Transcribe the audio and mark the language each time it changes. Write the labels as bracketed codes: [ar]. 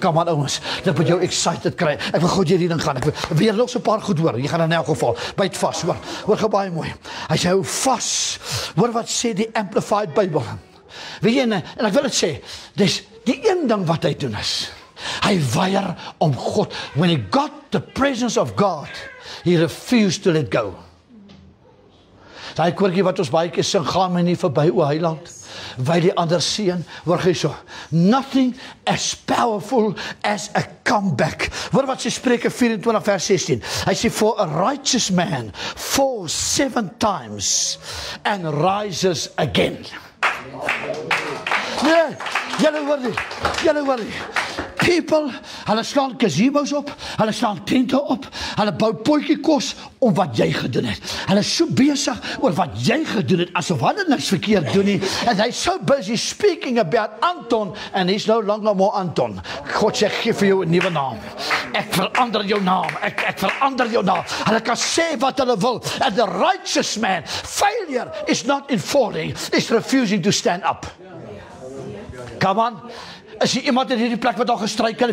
[af] Kom aan ouens, dit moet jou excited kry. Ek wil gou hierdie ding gaan. Ek wil nog so 'n paar goed hoor. Jy gaan in elk geval byt vas, hoor. Hoor gou baie mooi. Hy sê hou vas. Hoor wat sê die Amplified Bible. Weet jy, en ek wil dit sê, dis die een ding wat hy doen is, hy weier om God. [en] When he got the presence of God, he refused to let go. [af] Daai koortjie wat ons baie keer sing, gaan my nie verby o Heiland, wy die ander seën, hoor jy so, [en] nothing as powerful as a comeback. [af] Hoor wat sê Spreuke 24 vers 16, hy sê, [en] for a righteous man falls 7 times and rises again. [af] Nee, julle hoor nie. People, hulle slaan gazebo's op, hulle slaan tente op, hulle bou potjiekos om wat jy gedoen het. Hulle is so besig oor wat jy gedoen het, asof hulle niks verkeerd doen nie. [en] And they're so busy speaking about Anton, and he's no longer more Anton. [af] God sê, gee vir jou 'n nuwe naam. Ek verander jou naam. Ek verander jou naam. Hulle kan sê wat hulle wil. [en] And the righteous man, failure is not in falling, it's refusing to stand up. Come on. [af] Is jy iemand in hierdie plek wat al gestruikel?